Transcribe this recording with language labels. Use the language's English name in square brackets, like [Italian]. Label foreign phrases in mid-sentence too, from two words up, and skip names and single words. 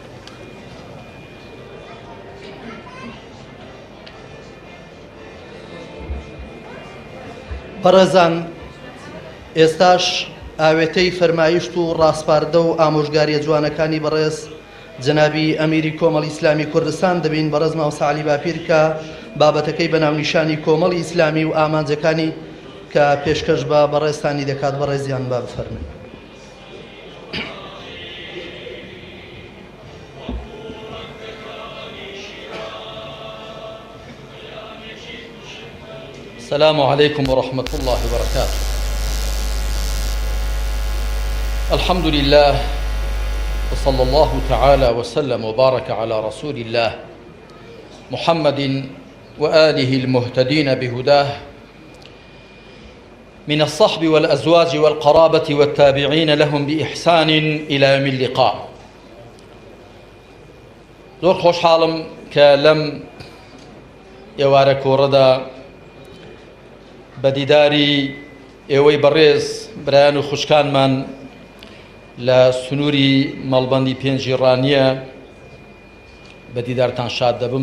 [Central Kurdish] بەڕێزان، ئێستاش ئاوێتەی فەرمایشت و ڕاستپاردە و ئامۆژگاریە جوانەکانی بەڕێز جەنابی ئەمیری کۆمەڵی ئیسلامی کوردستان دەبین. بەڕێز مامۆستا عەلی باپیر کە بابەتەکەی بە ناونیشانی کۆمەڵی ئیسلامی و ئامانجەکانی کە پێشکەش بە بەڕێزتانی دەکات. بەڕێزیان با بفەرمێن. [Arabic] السلام عليكم ورحمة الله وبركاته. الحمد لله وصلى الله تعالى وسلم وبارك على رسول الله محمد وآله المهتدين بهداه من الصحب والأزواج والقرابة والتابعين لهم بإحسان إلى يوم اللقاء. [Central Kurdish] زۆر خۆشحاڵم کە لەم ئێوارە کۆڕەدا بەدیداری ئێوەی بەڕێز برایان و خوشکانمان لە سنووری مەڵبەندی پێنجی ڕانیە بەدیدارتان شاد دەبم.